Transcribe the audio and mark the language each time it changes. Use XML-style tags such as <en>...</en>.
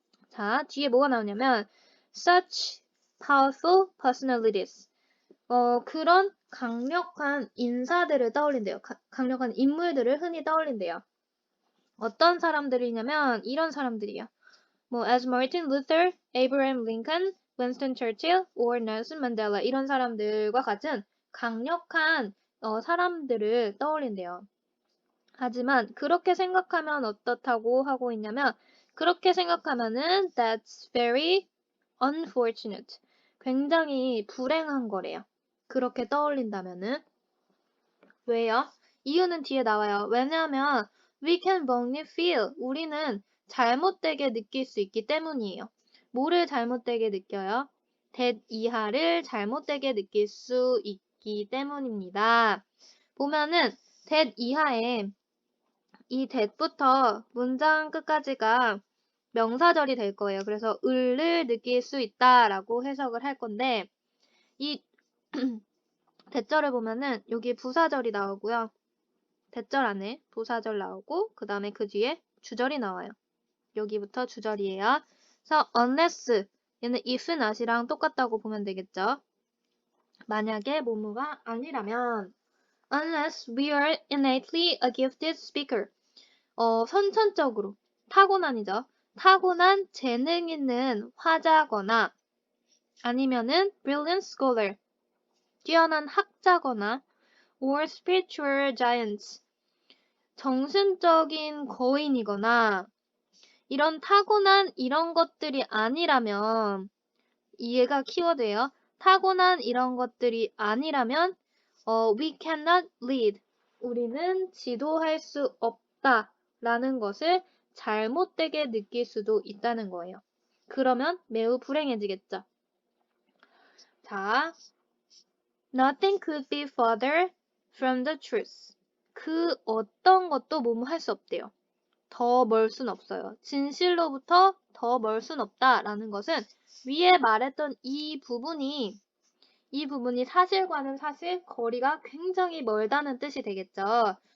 <ko>자, 뒤에 뭐가 나오냐면</ko> <en>such powerful personalities.</en> <ko>그런 강력한 인사들을 떠올린대요. 강력한 인물들을 흔히 떠올린대요. 어떤 사람들이냐면 이런 사람들이요. 뭐 as Martin Luther, Abraham Lincoln, Winston Churchill, or Nelson Mandela 이런 사람들과 같은 강력한 사람들을 떠올린대요. 하지만 그렇게 생각하면 어떻다고 하고 있냐면 그렇게 생각하면은</ko> <en>that's very unfortunate.</en> <ko>굉장히 불행한 거래요. 그렇게 떠올린다면은. 왜요? 이유는 뒤에 나와요. 왜냐하면</ko> <en>we can wrongly feel.</en> <ko>우리는 잘못되게 느낄 수 있기 때문이에요. 뭐를 잘못되게 느껴요? that 이하를 잘못되게 느낄 수 있기 때문입니다. 보면은 that 이하에 이 that부터 문장 끝까지가 명사절이 될 거예요. 그래서 을을 느낄 수 있다라고 해석을 할 건데 이 대절을 보면은 여기 부사절이 나오고요. 대절 안에 도사절 나오고 그 다음에 그 뒤에 주절이 나와요. 여기부터 주절이에요. 그래서 unless 얘는 if not이랑 똑같다고 보면 되겠죠. 만약에 뭐뭐가 아니라면</ko> <en>unless we are innately a gifted speaker.</en> <ko>선천적으로 타고난이죠. 타고난 재능 있는 화자거나 아니면은</ko> <en>brilliant scholar.</en> <ko>뛰어난 학자거나</ko> <en>or spiritual giants.</en> <ko>정신적인 거인이거나 이런 타고난 이런 것들이 아니라면 얘가 키워드예요. 타고난 이런 것들이 아니라면</ko> <en>we cannot lead.</en> <ko>우리는 지도할 수 없다 라는 것을 잘못되게 느낄 수도 있다는 거예요. 그러면 매우 불행해지겠죠. 자,</ko> <en>nothing could be further from the truth.</en> <ko>그 어떤 것도 뭐뭐 할 수 없대요. 더 멀 순 없어요. 진실로부터 더 멀 순 없다라는 것은 위에 말했던 이 부분이 사실과는 사실 거리가 굉장히 멀다는 뜻이 되겠죠.</ko>